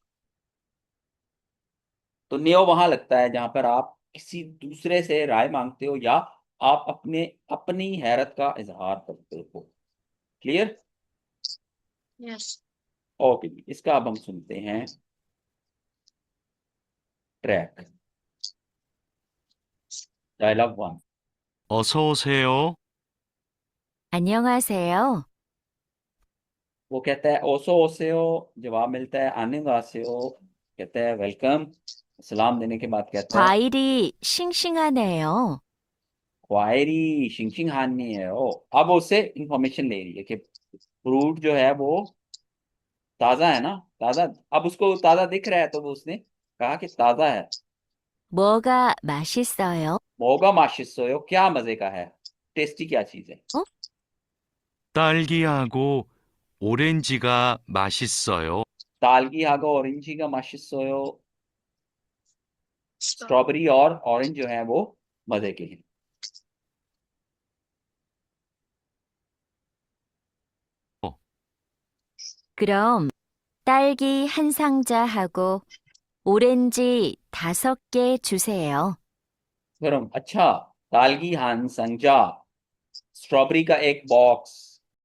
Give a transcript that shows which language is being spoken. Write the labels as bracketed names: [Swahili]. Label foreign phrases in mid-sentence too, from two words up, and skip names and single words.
[Hindi] तो नियो वहां लगता है जहां पर आप किसी दूसरे से राय मांगते हो या आप अपने अपनी हैरत का इजहार करते हो। [English] क्लियर? यस। [Hindi] ओके, इसका अब हम सुनते हैं ट्रैक। [English] dialogue one. [Korean] 어서 오세요. 안녕하세요. [Hindi] वो कहता है [Korean] 어서 오세요, [Hindi] जवाब मिलता है आन्निंगासेओ, कहता है वेलकम, सलाम देने के बाद कहता है [Korean] 과일이 싱싱하네요. 과일이 싱싱하네 [Hindi] है। ओ अब उससे इंफॉर्मेशन ले रही है कि फ्रूट जो है वो ताजा है ना, ताजा। अब उसको ताजा दिख रहा है तो वो उसने कहा कि ताजा है। [Korean] 뭐가 맛있어요? 뭐가 맛있어요, [Hindi] क्या मजे का है, टेस्टी क्या चीज है। [Korean] 딸기하고 오렌지가 맛있어요. 딸기 하고 오렌지 가 맛있어요, [Hindi] स्ट्रॉबेरी और ऑरेंज जो है वो मजे के हैं। [Korean] 그럼 딸기 한 상자하고 오렌지 5개 주세요. [Hindi] गरम, अच्छा, [Korean] 딸기 한 상자, [Hindi] स्ट्रॉबेरी का एक बॉक्स